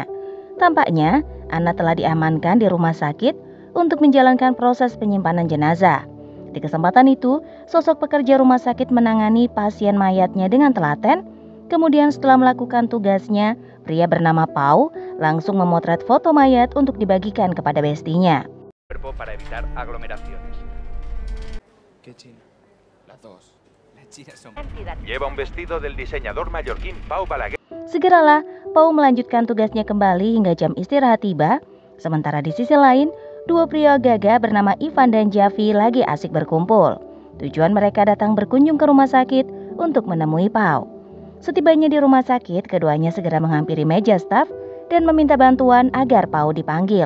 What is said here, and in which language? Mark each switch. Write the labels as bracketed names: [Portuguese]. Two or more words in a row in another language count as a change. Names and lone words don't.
[Indonesian] Tampaknya Anna telah diamankan di rumah sakit untuk menjalankan proses penyimpanan jenazah. Di kesempatan itu, sosok pekerja rumah sakit menangani pasien mayatnya dengan telaten. Kemudian setelah melakukan tugasnya, pria bernama Pau langsung memotret foto mayat untuk dibagikan kepada bestinya. [Spanish] Para evitar aglomeraciones. ¿Qué China? Las dos. Las chinas son... Lleva un vestido del diseñador mallorquín Pau Balaguer. [Indonesian] Segeralah, Pau melanjutkan tugasnya kembali hingga jam istirahat tiba. Sementara di sisi lain, dua pria gagah bernama Ivan dan Javi lagi asik berkumpul. Tujuan mereka datang berkunjung ke rumah sakit untuk menemui Pau. Setibanya di rumah sakit, keduanya segera menghampiri meja staf dan meminta bantuan agar Pau dipanggil.